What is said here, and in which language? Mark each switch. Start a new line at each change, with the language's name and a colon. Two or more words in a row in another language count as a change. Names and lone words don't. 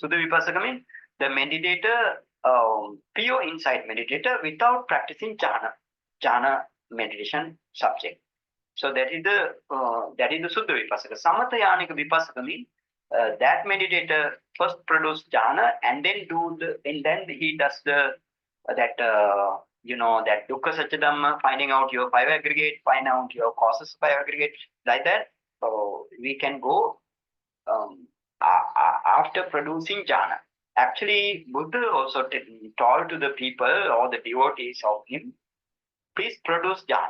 Pali: Suddha Vipassaka
English: means the meditator, pure insight meditator without practicing jhana meditation subject. So that is the
Pali: Suddha Vipassaka. Samatha Yanika Vipassaka
English: means that meditator first produce jhana and then he does that
Pali: dukkha satya dhamma,
English: finding out your 5 aggregate, find out your causes of 5 aggregate, like that. So we can go after producing jhana. Actually, Buddha also told to the people or the devotees of him, please produce jhana.